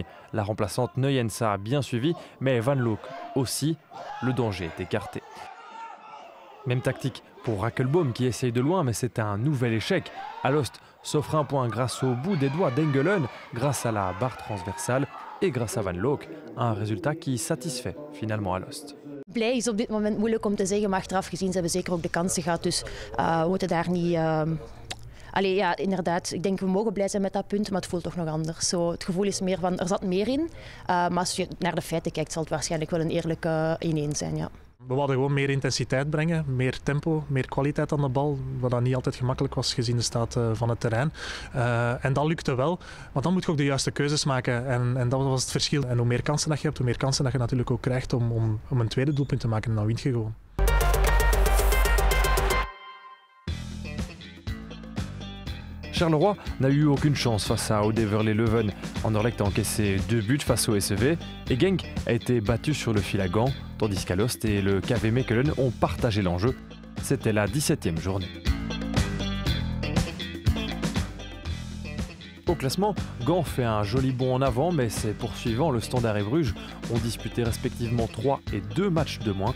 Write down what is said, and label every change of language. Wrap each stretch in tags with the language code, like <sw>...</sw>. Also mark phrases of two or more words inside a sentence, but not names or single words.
<fr>La remplaçante Neuens a bien suivi, mais Van Loek aussi. Le danger est écarté. Même tactique pour Rakelbaum qui essaye de loin, mais c'est un nouvel échec. Alost s'offre un point grâce au bout des doigts d'Engelen, grâce à la barre transversale et grâce à Van Loek. Un résultat qui satisfait finalement Alost.</fr> <nl>Blij is op dit moment moeilijk om te zeggen, maar achteraf gezien ze hebben zeker ook de kansen gehad. Dus we moeten daar niet... Allee, ja, inderdaad. Ik denk we mogen blij zijn met dat punt, maar het voelt toch nog anders. Zo, het gevoel is meer van, er zat meer in. Maar als je naar de feiten kijkt, zal het waarschijnlijk wel een eerlijke 1-1 zijn. Ja. We wilden gewoon meer intensiteit brengen, meer tempo, meer kwaliteit aan de bal. Wat dan niet altijd gemakkelijk was gezien de staat van het terrein. En dat lukte wel, want dan moet je ook de juiste keuzes maken. En dat was het verschil. En hoe meer kansen dat je hebt, hoe meer kansen dat je natuurlijk ook krijgt om een tweede doelpunt te maken. En dan wint je gewoon.</nl> <fr>Charleroi n'a eu aucune chance face à Odeverlee-Leuven. Anderlecht a encaissé 2 buts face au SEV et Genk a été battu sur le fil à Gand, tandis qu'Alost et le KV Mechelen ont partagé l'enjeu. C'était la 17e journée. Au classement, Gand fait un joli bond en avant, mais ses poursuivants, le Standard et Bruges, ont disputé respectivement 3 et 2 matchs de moins.</fr>